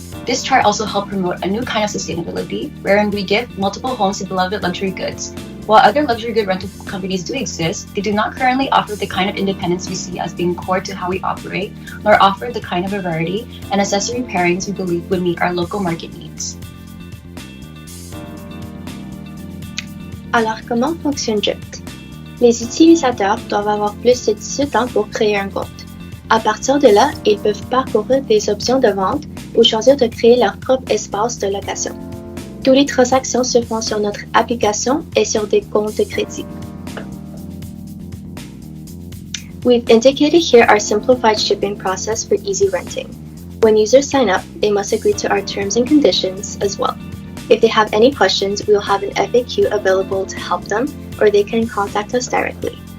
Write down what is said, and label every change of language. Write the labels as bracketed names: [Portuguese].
[English] This chart also helps promote a new kind of sustainability, wherein we give multiple homes to beloved luxury goods. While other luxury good rental companies do exist, they do not currently offer the kind of independence we see as being core to how we operate, nor offer the kind of variety and accessory pairings we believe would meet our local market needs. [French] Alors, comment fonctionne Drift? Les utilisateurs doivent avoir plus de 18 ans pour créer un compte. À partir de là, ils peuvent parcourir des options de vente ou choisir de créer leur propre espace de location. Toutes les transactions se font sur notre application et sur des comptes de crédit. [English] We've indicated here our simplified shipping process for easy renting. When users sign up, they must agree to our terms and conditions as well. If they have any questions, we will have an FAQ available to help them, or they can contact us directly.